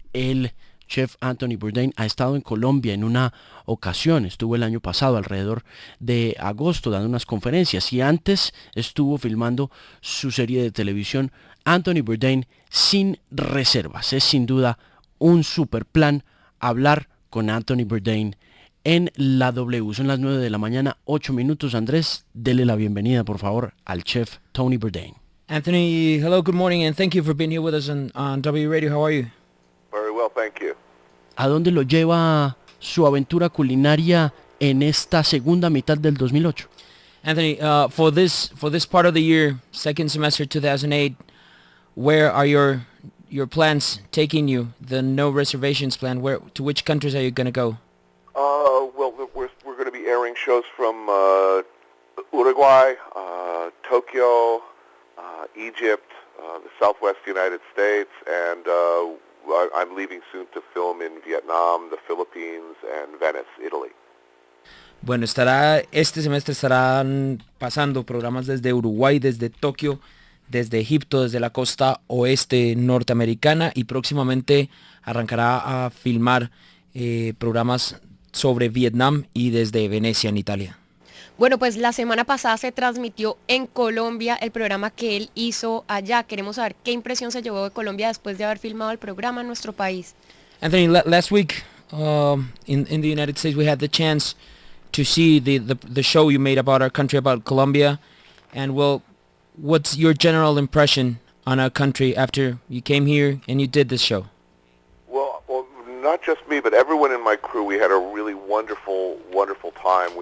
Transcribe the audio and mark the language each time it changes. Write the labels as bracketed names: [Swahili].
[Spanish] El chef Anthony Bourdain ha estado en Colombia en una ocasión, estuvo el año pasado alrededor de agosto dando unas conferencias y antes estuvo filmando su serie de televisión Anthony Bourdain sin reservas. Es sin duda un super plan hablar con Anthony Bourdain en la W. Son las 9 de la mañana, 8 minutos. Andrés, dele la bienvenida por favor al chef Tony Bourdain. [English] Anthony, hello, good morning, and thank you for being here with us on W Radio. How are you? Very well, thank you. [Spanish] ¿A dónde lo lleva su aventura culinaria en esta segunda mitad del 2008? [English] Anthony, for this part of the year, second semester 2008, where are your plans taking you? The no reservations plan. To which countries are you going to go? Well, we're going to be airing shows from Uruguay, Tokyo, Egypt, the Southwest United States, and I'm leaving soon to film in Vietnam, the Philippines, and Venice, Italy. [Spanish] Bueno, este semestre estarán pasando programas desde Uruguay, desde Tokio, desde Egipto, desde la costa oeste norteamericana y próximamente arrancará a filmar programas sobre Vietnam y desde Venecia en Italia. Bueno, pues la semana pasada se transmitió en Colombia el programa que él hizo allá. Queremos saber qué impresión se llevó de Colombia después de haber filmado el programa en nuestro país. [English] Anthony, last week in the United States we had the chance to see the show you made about our country, about Colombia. And well, what's your general impression on our country after you came here and you did this show? Well, not just me, but everyone in my crew. We had a really wonderful time.